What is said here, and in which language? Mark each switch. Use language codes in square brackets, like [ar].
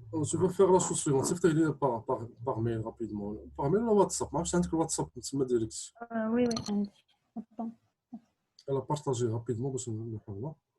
[fr] Tu peux faire la chose suivante, [ar] صيفط لي [fr] par mail rapidement. Par mail [ar] ولا واتساب؟ ما عرفتش عندك الواتساب تسمى ديريكت. [fr] Oui, oui, [ar] عندي. [fr] Attends. Elle a partagé rapidement [ar] باش نحلها.